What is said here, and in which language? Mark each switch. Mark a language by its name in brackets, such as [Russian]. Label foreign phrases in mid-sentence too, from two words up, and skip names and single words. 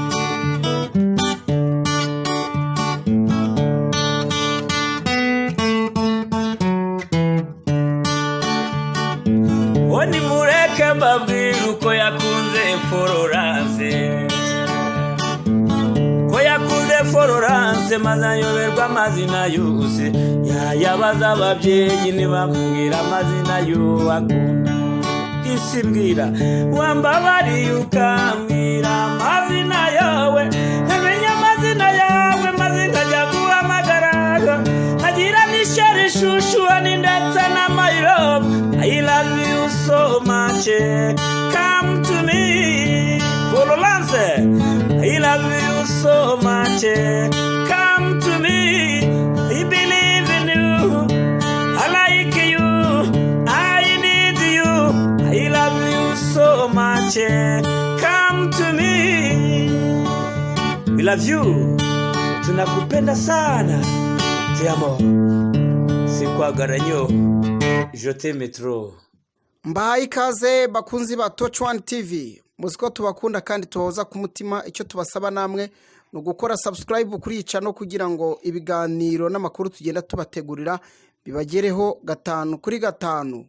[Kinyarwanda] Oni mureke mbabwire uko yakunze Florence, ko yakunze Florence maze ayoberwa amazina yose, yayabaza ababyeyi ntibamubwira amazina y'uwakunda. Isi mbwira wambabariye ukambwira amazina yawe, nkamenya amazina yawe maze nkajya guhamagara, nkagira n'ishyari shushuwa n'indetse na [English] my love. I love you so much, come to me, Florence. I love you so much, come to me. I believe in you, I like you, I need you. I love you so much, come to me. We love you, [Swahili] tunakupenda sana, [Spanish] te amo, [Swahili] sikwagaranyo. [French] Je t'aime trop. [Kinyarwanda] Mbahaye ikaze bakunzi ba Touch1 TV, muziko tubakunda kandi tubahoza ku mutima. Icyo tubasaba namwe no gukora subscribe kuri channel kugira ngo ibiganiro n'amakuru tugenda tubategurira bibagereho 5 kuri 5.